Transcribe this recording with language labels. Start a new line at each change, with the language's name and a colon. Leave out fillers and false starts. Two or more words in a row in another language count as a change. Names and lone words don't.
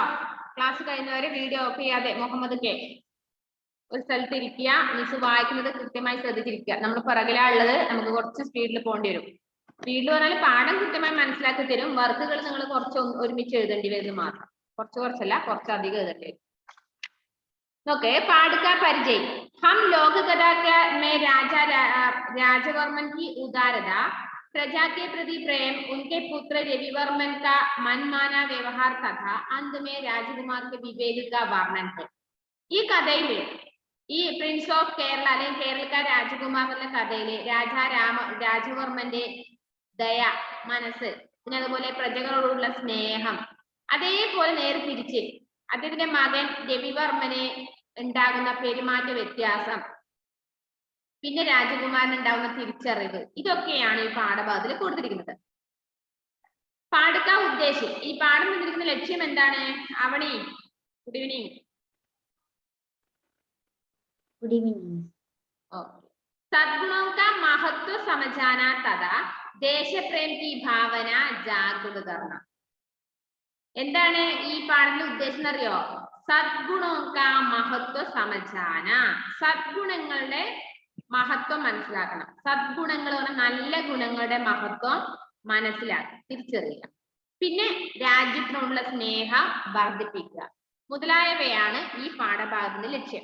Malayalam: ക്ലാസ് കഴിഞ്ഞവരെ വീഡിയോ ഓഫ് ചെയ്യാതെ. മുഹമ്മദ് കെ ഒരു സ്ഥലത്ത് ഇരിക്കുക. മിസ് വായിക്കുന്നത് കൃത്യമായി ശ്രദ്ധിച്ചിരിക്കുക. നമ്മൾ പുറകിലാ ഉള്ളത്, നമുക്ക് കുറച്ച് സ്പീഡിൽ പോകേണ്ടി വരും. സ്പീഡിൽ പറഞ്ഞാൽ പാഠം കൃത്യമായി മനസ്സിലാക്കി തരും. വർക്കുകൾ നിങ്ങൾ കുറച്ച് ഒരുമിച്ച് എഴുതേണ്ടി വരും മാത്രം. കുറച്ചല്ല, കുറച്ചധികം എഴുതേണ്ടി വരും.
Hindi: ओके, पाठ का परिचय। हम लोक कथा में राजवर्मन की उदारता, प्रजा के प्रति प्रेम, उनके पुत्र रविवर्मन का मनमाना व्यवहार तथा अंत में राजकुमार के विवेक का वर्णन है.
Malayalam: ഈ കഥയിലെ ഈ പ്രിൻസ് ഓഫ് കേരള അല്ലെങ്കിൽ കേരള രാജകുമാർ എന്ന കഥയിലെ രാജവർമ്മന്റെ ദയ, മനസ്സ്, പിന്നെ അതുപോലെ പ്രജകളോടുള്ള സ്നേഹം, അതേപോലെ നേരെ തിരിച്ച് അദ്ദേഹത്തിന്റെ മകൻ രവിവർമ്മനെ ഉണ്ടാകുന്ന പെരുമാറ്റ വ്യത്യാസം, പിന്നെ രാജകുമാരന് ഉണ്ടാകുന്ന തിരിച്ചറിവ്, ഇതൊക്കെയാണ് ഈ പാഠഭാഗത്തിൽ കൊടുത്തിരിക്കുന്നത്. പാഠക ഉദ്ദേശം, ഈ പാഠം തന്നിരിക്കുന്ന ലക്ഷ്യം എന്താണ്? അവണി,
English: good evening. good evening.
Hindi: सद्गुणों का महत्व समझाना तथा देश प्रेम की भावना जागृत करना.
Malayalam: എന്താണ് ഈ പാഠത്തിന്റെ ഉദ്ദേശം എന്നറിയോ?
Hindi: सद्गुणों का महत्व समझाना.
Malayalam: സദ്ഗുണങ്ങളുടെ മഹത്വം മനസ്സിലാക്കണം. സദ്ഗുണങ്ങൾ പറഞ്ഞാൽ നല്ല ഗുണങ്ങളുടെ മഹത്വം മനസ്സിലാക്കുക, തിരിച്ചറിയുക. പിന്നെ രാജ്യത്തിനോടുള്ള സ്നേഹം വർദ്ധിപ്പിക്കുക മുതലായവയാണ് ഈ പാഠഭാഗത്തിന്റെ ലക്ഷ്യം.